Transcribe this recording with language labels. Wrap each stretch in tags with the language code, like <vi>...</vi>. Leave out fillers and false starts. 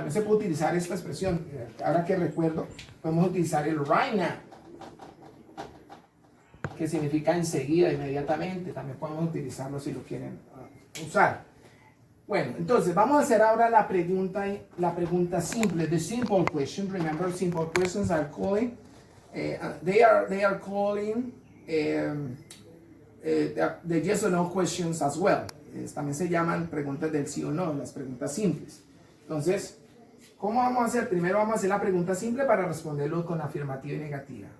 <es>También se puede utilizar esta expresión, ahora que recuerdo, podemos utilizar el</es> <en>right now,</en> <es>que significa enseguida, inmediatamente. También podemos utilizarlo si lo quieren usar. Bueno, entonces vamos a hacer ahora la pregunta simple,</es> <en>the simple question. Remember, simple questions are calling, they are calling the yes or no questions as well.</en> <es>También se llaman preguntas del sí o no, las preguntas simples. Entonces, ¿cómo vamos a hacer? Primero vamos a hacer la pregunta simple para responderlo con afirmativa y negativa.</es>